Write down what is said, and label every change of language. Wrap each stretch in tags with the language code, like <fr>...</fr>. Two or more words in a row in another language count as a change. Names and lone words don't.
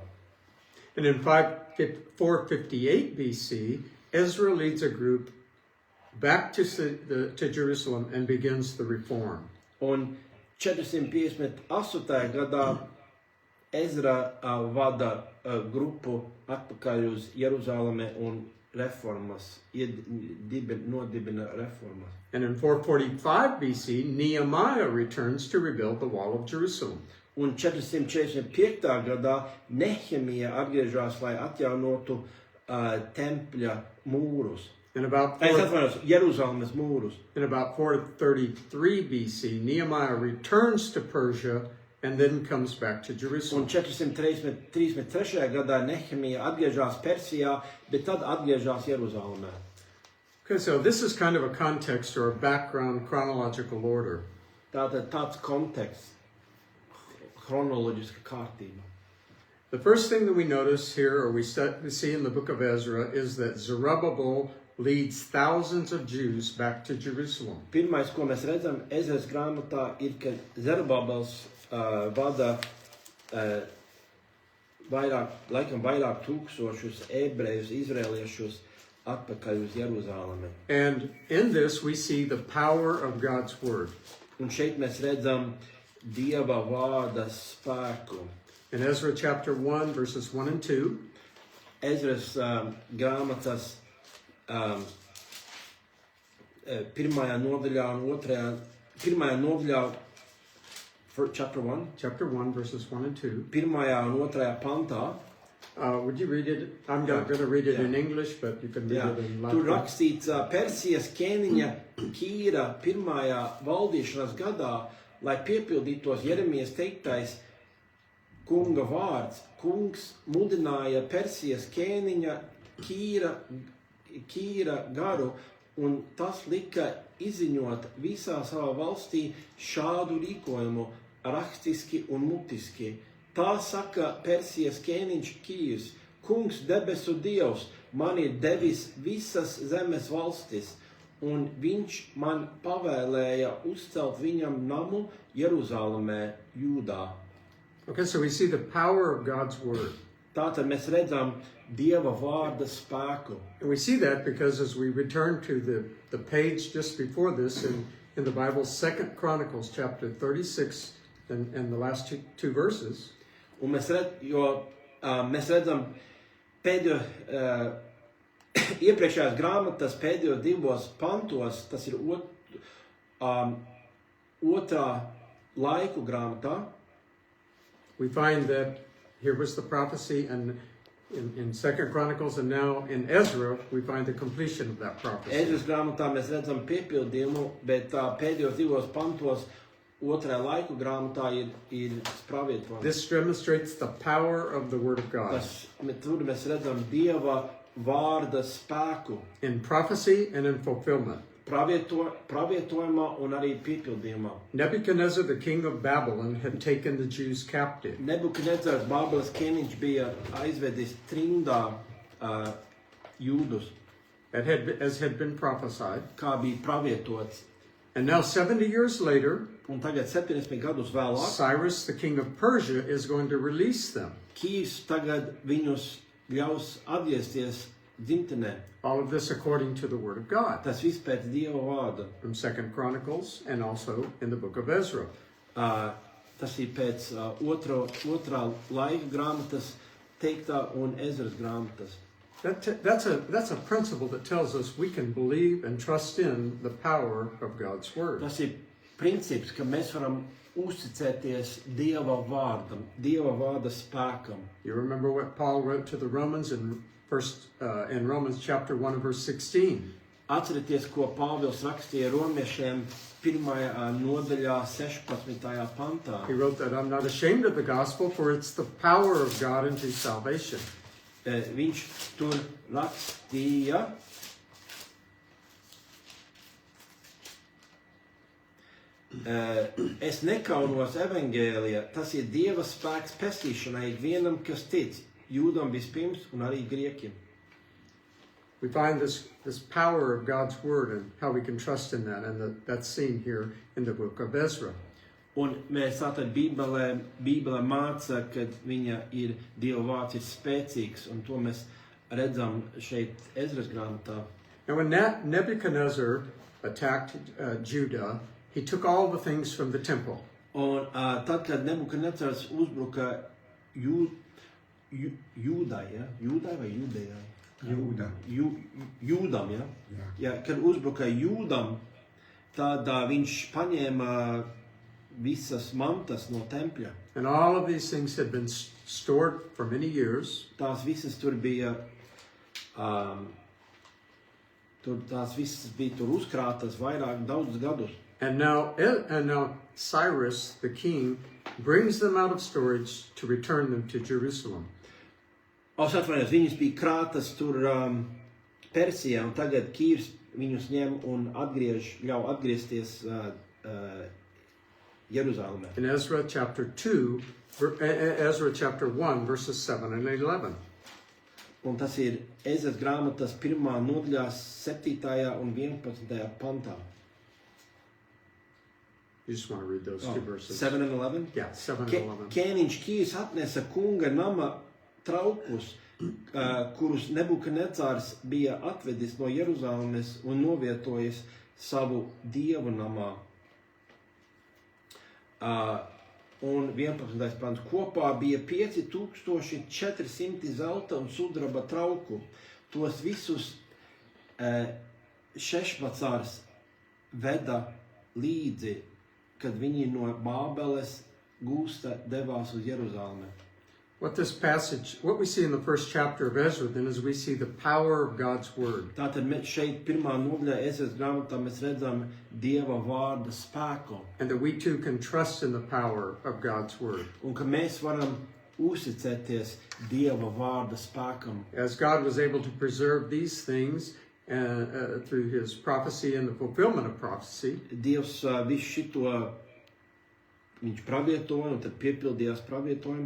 <en>And in 458 BC, Ezra leads a group back to Jerusalem and begins the reform.</en> <lv>Un 458. gadā Ezra vada grupu atpakaļ uz Jeruzalemi un reformas, nodibina reformas.</lv> <en>And in 445 BC, Nehemiah returns to rebuild the wall of Jerusalem.</en> <lv>Un 445. gadā Nehemija atgriežas, lai atjaunotu tempļa mūrus.</lv> <en>In about</en> <lv>Jeruzalemes mūrus.</lv> <en>In about 433 BC, Nehemiah returns to Persia and then comes back to</en> <lv>Un</lv> <en>Jerusalem.</en> <lv>433. gadā Nehemija atgriežas Persijā, bet tad atgriežas Jeruzalemē.</lv> <en>Okay, so this is kind of a context or a background chronological order.</en> <lv>Tātad tāds konteksts, chronoloģiska kārtība.</lv> <en>The first thing that we notice here, or we see in the book of Ezra, is that Zerubbabel leads thousands of Jews back to Jerusalem.</en> <lv>Pirmais, ko mēs redzam Ezras grāmatā, ir, ka Zerubabels vada laikam vairāk tūkstošus ebrejus, izrēliešus atpakaļ uz Jeruzalemi.</lv> <en>And in this we see the power of God's word.</en> <lv>Un šeit mēs redzam Dieva vārda spēku.</lv> <en>In Ezra chapter 1, verses 1 and 2,</en> <lv>Ezras grāmatas pirmajā nodaļā,</lv> <en>chapter 1, verses 1 and 2.</en> <lv>pirmajā un otrajā pantā,</lv> <en>Would you read it? I'm not going to read it in English, but you can read</en> <lv>jā,</lv> <en>it in</en> <lv>tur Latvijas. rakstīts Persijas ķēniņa Kīra pirmajā valdīšanas gadā, lai piepildītos Jeremijas teiktais kunga vārds. Kungs mudināja Persijas ķēniņa Kīra garu, un tas lika izziņot visā savā valstī šādu rīkojumu, rakstiski un mutiski. Tā saka Persijas ķēniņš Kīrs: Kungs debesu Dievs man ir devis visas zemes valstis, un viņš man pavēlēja uzcelt viņam namu Jeruzalemē, Jūdā.</lv> <en>Okay, so we see the power of God's word.</en> <lv>Tātad mēs redzam Dieva vārda spēku.</lv> <en>And we see that because as we return to the page just before this in the Bible, 2 Chronicles chapter 36 and the last two verses,</en> <lv>Un mēs redzam pēdējo, iepriekšējās grāmatas pēdējos divos pantos, tas ir otrā laiku grāmatā.</lv> <en>we find that here was the prophecy, and in 2 Chronicles and now in Ezra, we find the completion of that prophecy.</en> <lv>Ezras grāmatā mēs redzam piepildījumu, bet pēdējos divos pantos otrajā laiku grāmatā ir pravietojums.</lv> <en>This demonstrates the power of the Word of God</en> <lv>Tur mēs redzam Dieva vārda spēku</lv> <en>in prophecy and in fulfillment.</en> <lv>Pravietojumā un arī piepildījumā.</lv> <en>Nebuchadnezzar, the king of Babylon, had taken the Jews captive.</en> <lv>Nebukadnezars Bābeles ķēniņš bija aizvedis trimdā jūdus,</lv> <en>As had been prophesied.</en> <lv>kā bija pravietots.</lv> <en>And now 70 years later,</en> <lv>Un tagad 70 gadus vēlāk,</lv> <en>Cyrus, the king of Persia, is going to release them.</en> <lv>Kīrs tagad viņus ļaus atgriezties dzimtenē.</lv> <en>All of this according to the Word of God</en> <lv>Tas viss pēc Dieva vārda.</lv> <en>from 2 Chronicles and also in the book of Ezra.</en> <lv>Tas ir pēc otrā laika grāmatas teiktā un Ezras grāmatas.</lv> <en>That's a principle that tells us we can believe and trust in the power of God's Word.</en> <lv>Tas ir princips, ka mēs varam uzticēties Dieva vārdam, Dieva vārda spēkam.</lv> <en>You remember what Paul wrote to the Romans in Romans chapter 1 and verse 16.</en> <lv>Atcerieties, ko Pāvils rakstīja romiešiem 1. nodaļā 16. pantā.</lv> <en>He wrote that I'm not ashamed of the gospel, for it's the power of God unto salvation.</en> <lv>Viņš tur rakstīja, es nekaunos evaņģēlija, tas ir Dieva spēks pestīšanai ikvienam, kas tic, jūdam vispirms un arī griekiem.</lv> <en>We find this power of God's word and how we can trust in that, and that's seen here in the book of Ezra.</en> <lv>Un mēs tātad Bībele māca, ka viņa ir Dieva vārds ir spēcīgs, un to mēs redzam šeit Ezras grāmatā.</lv> <en>And when Nebuchadnezzar attacked Judah, he took all the things from the temple.</en> <lv>Un tad, kad Nebukadnecars uzbruka Jūdai, ja? Jūdai vai Jūdejai? Jūdam, ja? Ja, kad uzbruka Jūdam, tad viņš paņēma visas mantas no tempļa.</lv> <en>And all of these things had been stored for many years.</en> <lv>Tās visas tur bija, tās visas bija tur uzkrātas daudzus gadus.</lv> <en>And now Cyrus, the king, brings them out of storage to return them to Jerusalem.</en> <lv>Viņas bija krātas tur Persijā, un tagad Kīrs viņus ņem un ļauj atgriezties Jeruzalemē.</lv> <en>In Ezra chapter 1, verses 7 and 11.</en> <lv>Un tas ir Ezras grāmatas 1. nodaļā 7. un 11. pantā.</lv> <en>You just want to read those two verses. 7 and 11? Yeah, 7 and 11.</en> <lv>Ķēniņš Kīrs atnesa kunga nama traukus, kurus Nebukadnecārs bija atvedis no Jeruzalemes un novietojis savu dievu namā. Un 11. pants. Kopā bija 5400 zelta un sudraba trauku. Tos visus Šešbacārs veda līdzi, kad viņi no Bābeles gūsta devās uz Jeruzalemi.</lv> <en>What we see in the first chapter of Ezra then is we see the power of God's word.</en> <lv>Tātad mēs šeit pirmā nodaļā Ezras grāmatā mēs redzam Dieva vārda spēku.</lv> <en>And that we too can trust in the power of God's word.</en> <lv>Un ka mēs varam uzticēties Dieva vārda spēkam.</lv> <en>As God was able to preserve these things through his prophecy and the fulfillment of prophecy,</en> <lv>Dievs visu šito viņš pravietoja un tad piepildījās pravietojums.</lv>